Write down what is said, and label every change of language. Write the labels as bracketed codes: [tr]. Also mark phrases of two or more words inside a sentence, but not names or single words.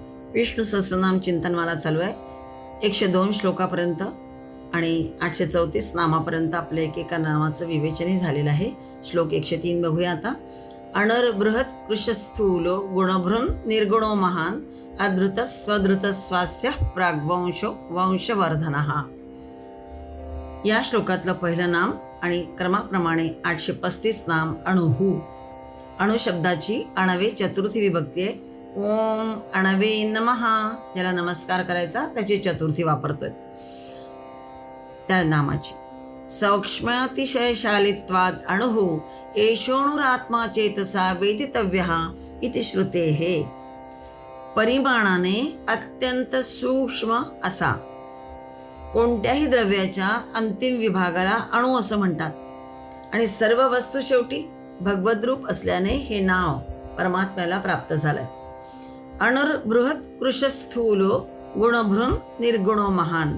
[mr] विष्णू सहस्रनाम चिंतनमाला चालू आहे. 102 श्लोकापर्यंत आणि 834 नामापर्यंत आपल्या एकेका नामाचं विवेचनही झालेलं आहे. श्लोक 103 बघूया आता. [sa] अणर बृहत कृशस्थूलो गुणभृन निर्गुणो महान अधृत स्वधृत स्वास्य प्राग्वंशो वंशवर्धनः. [mr] या श्लोकातलं पहिलं नाम आणि क्रमाप्रमाणे 835 नाम अणुहू. अणु शब्दाची अणवे चतुर्थी विभक्ती आहे. [sa] ओम अणवे नमः, [mr] ज्याला नमस्कार करायचा त्याची चतुर्थी वापरतोय त्या नामाची. [sa] सौक्ष्म्यातिशयशालित्वाद अणुहू एषोणुरात्मा चेतसा वेदितव्यः इति श्रुतेः. [mr] परिमाणाने अत्यंत सूक्ष्म असा कोणत्याही द्रव्याच्या अंतिम विभागाला अणु असं म्हणतात आणि सर्व वस्तू शेवटी भगवद्रूप असल्याने हे नाव परमात्म्याला प्राप्त झालंय. [sa] अणुर बृहत कृशस्थूलो गुणभृन निर्गुणो महान.